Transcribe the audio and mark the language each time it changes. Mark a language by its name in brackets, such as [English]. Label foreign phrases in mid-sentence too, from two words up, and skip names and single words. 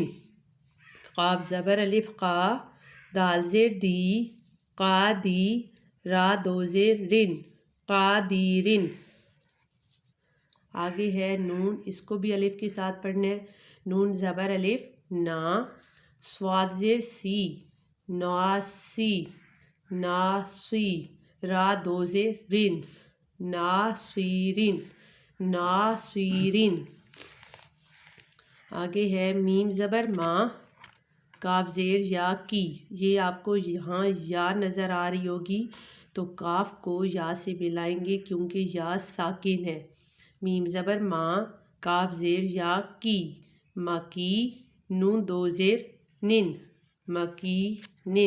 [Urdu] قاف زبر الف قا دال زیر دی قا دی را دو زیر رن قا دی رن۔ آگے ہے نون، اس کو بھی الف کے ساتھ پڑھنا ہے۔ نون زبر الف نا سواد زیر سی ناسی ناسی را دو زیر رن ناسویرن ناسویرن۔ آگے ہے میم زبر ماں کاف زیر یا کی، یہ آپ کو یہاں یا نظر آ رہی ہوگی تو کاف کو یا سے ملائیں گے کیونکہ یا ساکن ہے۔ میم زبر ماں کاف زیر یا کی مکی نون دو زیر نن مکی نن۔